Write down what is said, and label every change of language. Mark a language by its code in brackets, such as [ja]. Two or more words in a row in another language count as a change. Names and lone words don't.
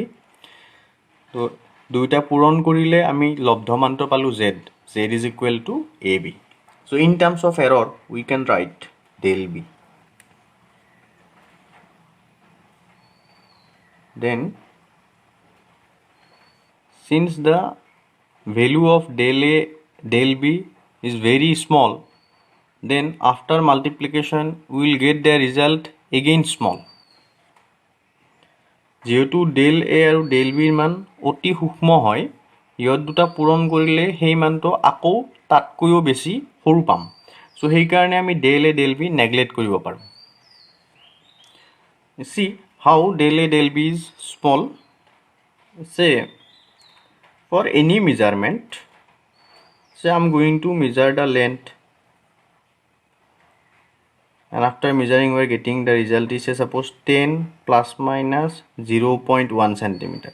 [as] তো দুইটা পূৰণ কৰিলে আমি লব্ধ মানটো পালোঁ [en] z is equal to ab. So in terms of error we can write del b. Then since the value of del a del b is very small, then after multiplication we will get the result again small. [as] যেহেতু [en] del a [as] আৰু [en] del b [as] ৰ মান অতি সূক্ষ্ম হয় ইহঁত দুটা পূৰণ কৰিলে সেই মানটো আকৌ তাতকৈও বেছি সৰু পাম। সো সেইকাৰণে আমি [en] del a del b [as] নেগলেক্ট কৰিব পাৰোঁ। [en] See how del a del b is small. Say for any measurement, say I'm going to measure the length, and after measuring we are getting the result is say suppose 10 plus minus 0.1 centimeter.